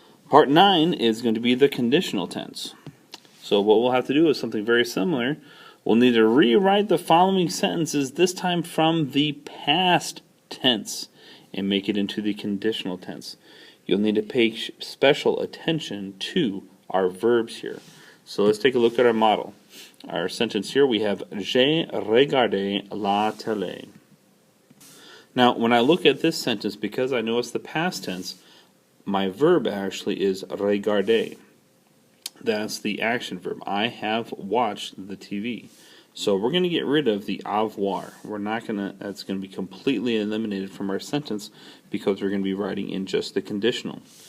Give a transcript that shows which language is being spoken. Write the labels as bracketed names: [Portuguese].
[English] Part 9 is going to be the conditional tense. So what we'll have to do is something very similar. We'll need to rewrite the following sentences, this time from the past tense, and make it into the conditional tense. You'll need to pay special attention to our verbs here. So let's take a look at our model. Our sentence here, we have [French] J'ai regardé la télé. [English] Now, when I look at this sentence, because I know it's the past tense, my verb actually is regarder. That's the action verb. I have watched the TV. So we're going to get rid of the avoir. That's going to be completely eliminated from our sentence because we're going to be writing in just the conditional.